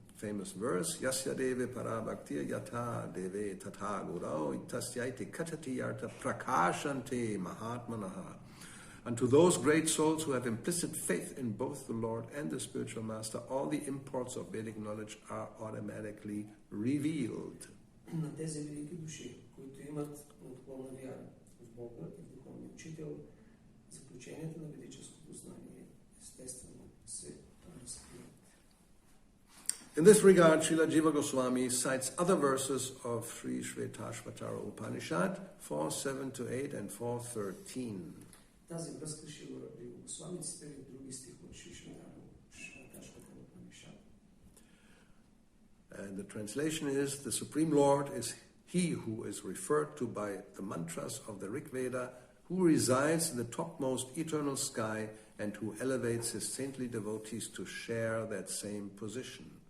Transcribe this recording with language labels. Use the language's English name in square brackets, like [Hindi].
[English] Famous verse, [Sanskrit] Yasya deve para bhaktiya yatha deve tatha gurao itasyaiti katati yarta prakashante mahatmanaha. [English] And to those great souls who have implicit faith in both the Lord and the spiritual master, all the imports of Vedic knowledge are automatically revealed. [Bulgarian] На тези велики души, които имат отклонна вяра в Бога и в духовния учител, заключенията на ведическото знание естествено се разкриват. [English] In this regard, Srila Jiva Goswami cites other verses of Sri Shvetashvatara Upanishad 4:7-8 and 4:13. [Bulgarian] Тази връзка Шрила Джива Госвами цитира други стихове от Шри Шветашватара Упанишад. [English] And the translation is, the Supreme Lord is He who is referred to by the mantras of the Rig Veda, who resides in the topmost eternal sky and who elevates his saintly devotees to share that same position.